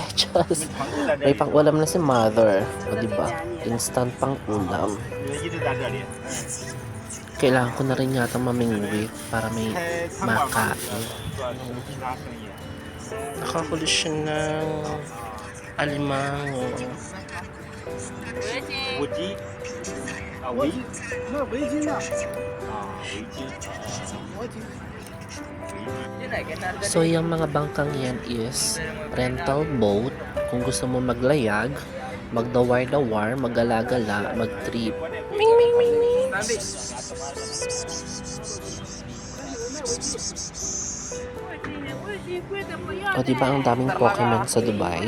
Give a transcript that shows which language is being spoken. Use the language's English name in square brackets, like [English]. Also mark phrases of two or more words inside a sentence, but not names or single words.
[Filipino] Just, may pang-ulam na si Mother. O, diba? Instant pang-ulam. Kailangan ko na rin yata mamingwit para may makain. Nakahuli siya ng alimango. [Chinese] 围巾啊，围那围巾呢？啊，围巾，围巾。 [Filipino] So, yung mga bangkang yan is [English] rental boat. [Filipino] Kung gusto mo maglayag, magdawar-dawar, magala-gala, mag-trip. Ming, ming, ming, ming. O, diba ang daming Pokemon sa Dubai?